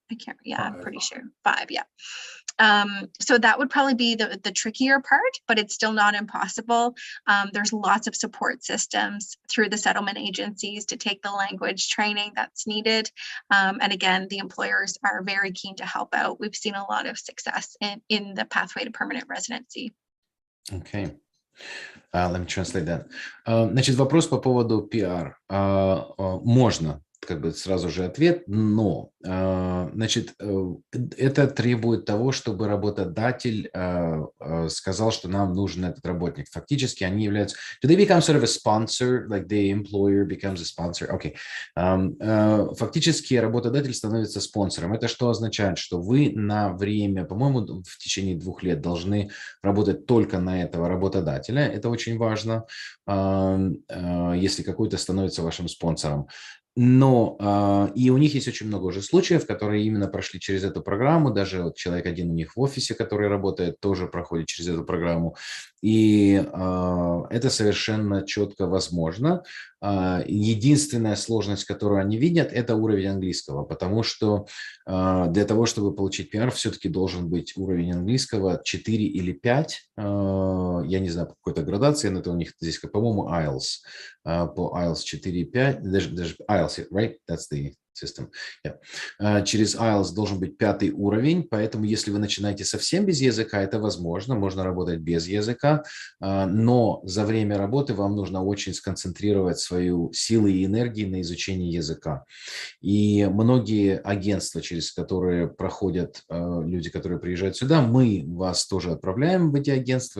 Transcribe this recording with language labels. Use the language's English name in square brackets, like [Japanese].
[English] I can't, yeah, I'm pretty sure 5, yeah. So that would probably be the trickier part, but it's still not impossible. There's lots of support systems through the settlement agencies to take the language training that's needed. And again, the employers are very keen to help out. We've seen a lot of success in the pathway to permanent residency. Okay. Let me translate that. [Russian] Значит, вопрос по поводу PR. Можно, как бы сразу же ответ, но, значит, это требует того, чтобы работодатель сказал, что нам нужен этот работник. Фактически они являются... [English] Do they become sort of a sponsor, like the employer becomes a sponsor? Okay. [Russian] Фактически работодатель становится спонсором. Это что означает? Что вы на время, по-моему, в течение 2 лет должны работать только на этого работодателя. Это очень важно, если какой-то становится вашим спонсором. Но и у них есть очень много уже случаев, которые именно прошли через эту программу. Даже вот человек один у них в офисе, который работает, тоже проходит через эту программу. И это совершенно четко возможно. Единственная сложность, которую они видят, это уровень английского, потому что для того, чтобы получить PR, все-таки должен быть уровень английского 4 или 5. Я не знаю, по какой-то градации, но это у них здесь, по-моему, IELTS. По IELTS 4 и 5, даже IELTS, right? [English] That's the system. Yeah. [Russian] Через IELTS должен быть 5-й уровень, поэтому если вы начинаете совсем без языка, это возможно, можно работать без языка, но за время работы вам нужно очень сконцентрировать свою силу и энергию на изучении языка. И многие агентства, через которые проходят люди, которые приезжают сюда, мы вас тоже отправляем в эти агентства.